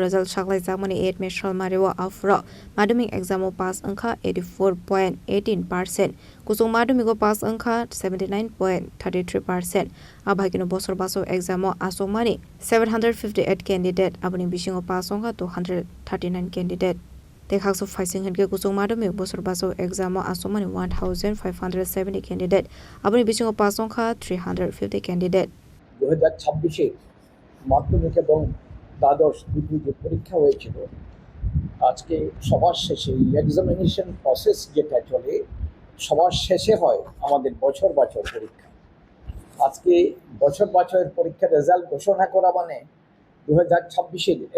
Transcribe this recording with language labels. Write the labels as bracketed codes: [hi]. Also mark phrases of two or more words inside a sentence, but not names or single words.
[trp] result Shaklai Jamani 8 May Shalmarewa Afra Madhyamik [en] exam pass [trp] angka 84.18% Kusung Madhyamik pass angka 79.33% Abhagino Bosor Baso exam Asomani 758 candidate Abani Bishingo pass angka 239 candidate Dekhakso Faising Henke Kusung Madhyamik Bosor Baso exam Asomani 1570 candidate Abani Bishingo pass angka 350 candidate [bn] 2026 মাধ্যমিক এবং দ্বাদশ দুটি যে পরীক্ষা হয়েছিল আজকে সবার শেষে [en] examination process [bn] যেটা চলে সবার শেষে হয় আমাদের বছর পরীক্ষা আজকে বছরের পরীক্ষার রেজাল্ট ঘোষণা করা মানে 2026 এর